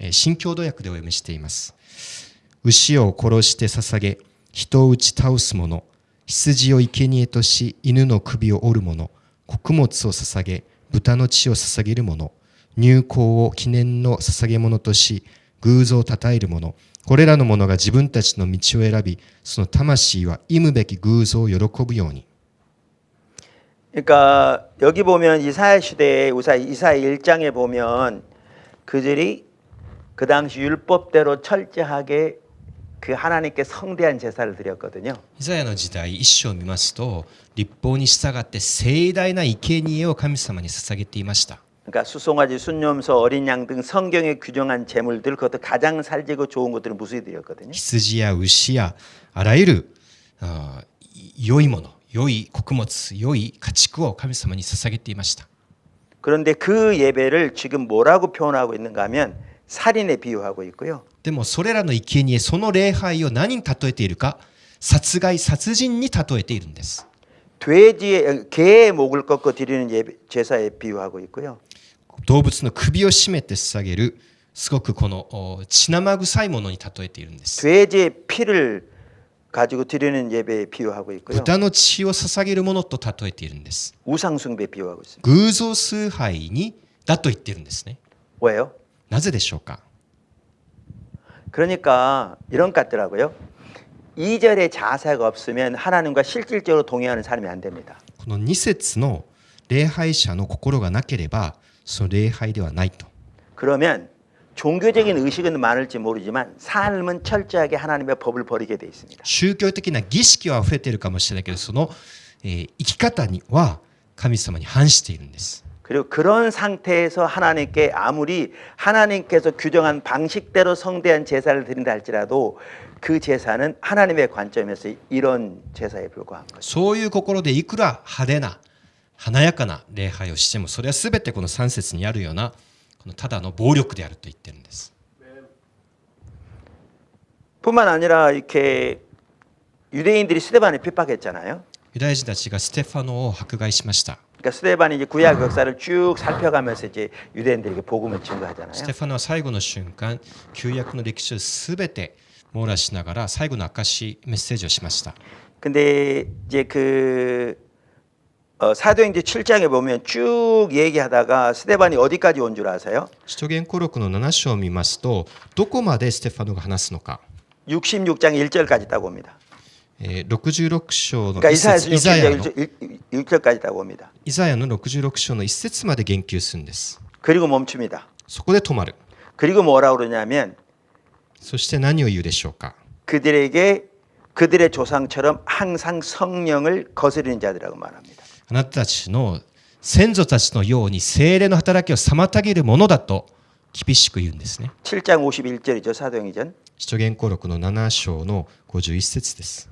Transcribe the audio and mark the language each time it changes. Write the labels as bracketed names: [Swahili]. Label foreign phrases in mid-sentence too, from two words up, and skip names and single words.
[Japanese] 新共同訳でお読みしています。牛を殺して捧げ、人を打ち倒す者、羊を生贄とし、犬の首を折る者、穀物を捧げ、豚の血を捧げる者、乳香を記念の捧げ物とし、偶像をたたえる者、これらの者が自分たちの道を選び、その魂は忌むべき偶像を喜ぶように。 [Korean] 그러니까 여기 보면 이사야 시대에 이사야 1장에 보면 그들이 그 당시 율법대로 철저하게 그 하나님께 성대한 제사를 드렸거든요. [Japanese] イザヤの時代一章を見ますと律法に従って盛大な生贄を神様に捧げていました。 [Korean] 그러니까 수송아지, 순념소, 어린 양 등 성경에 규정한 제물들 그것도 가장 살지고 좋은 것들은 무수히 드렸거든요. [Japanese] 羊や牛やあらゆる良いもの、良い穀物、良い家畜を神様に捧げていました。 [Korean] 그런데 그 예배를 지금 뭐라고 표현하고 있는가 하면 살인에 비유하고 있고요. [Japanese] でもそれらの生贄、その礼拝を何に例えているか、殺害、殺人に例えているんです。 [Korean] 개의 목을 꺾어 드리는 제사에 비유하고 있고요. [Japanese] 動物の首を絞めて捧げるすごくこの血生臭いものに例えているんです。 [Korean] 돼지의 피를 가지고 드리는 예배에 비유하고 있고요. [Japanese] 豚の血を捧げるものと例えているんです。 [Korean] 우상숭배에 비유하고 있습니다. [Japanese] 偶像崇拝にだと言っているんですね。 [Korean] 왜요? [Japanese] なぜでしょうか。 [Korean] 그러니까 이런 것 같더라고요. 2절의 자세가 없으면 하나님과 실질적으로 동의하는 사람이 안 됩니다. [Japanese] この2節の礼拝者の心がなければその礼拝ではないと。 [Korean] 그러면 종교적인 의식은 많을지 모르지만 삶은 철저하게 하나님의 법을 버리게 돼 있습니다. [Japanese] 宗教的な儀式は溢れているかもしれないけどその、生き方には神様に反しているんです。 [Korean] 그리고 그런 상태에서 하나님께 아무리 하나님께서 규정한 방식대로 성대한 제사를 드린다 할지라도 그 제사는 하나님의 관점에서 이런 제사에 불과한 거죠. [Japanese] そういう心でいくら派手な華やかな礼拝をしてもそれは全てこの3節にあるようなこのただの暴力であると言ってるんです。 [Korean] 뿐만 아니라 이렇게 유대인들이 스데반을 핍박했잖아요. [Japanese] ユダヤ人たちがステファノを迫害しました。 [Korean] 그러니까 스데반이 이제 구약 역사를 쭉 살펴가면서 이제 유대인들에게 복음을 증거하잖아요. [Japanese] ステファノは最後の瞬間、旧約の歴史をすべて網羅しながら最後の証メッセージをしました。 [Korean] 근데 이제 사도행전 7장에 보면 쭉 얘기하다가 스데반이 어디까지 온 줄 아세요? [Japanese] 使徒言行録の7章を見ますと、どこまでステファノが話すのか。 [Korean] 66장 1절까지 딱 옵니다. [Japanese] 66 章の [Korean] 그러니까 [Japanese] 一節、イザヤ [Korean] 이사야서 1절까지 딱 옵니다. [Japanese] の66章の一節まで言及するんです。 [Korean] 그리고 멈춥니다. [Japanese] そこで止まる。 [Korean] 그리고 뭐라고 그러냐면 [Japanese] そして何を言うでしょうか。 [Korean] 그들에게 그들의 조상처럼 항상 성령을 거스르는 자들이라고 말합니다. [Japanese] あなたたちの先祖たちのように聖霊の働きを妨げるものだと厳しく言うんですね。 [Korean] 7장 51절이죠. 사도행전. [Japanese] 使徒言行録の7章の51節です。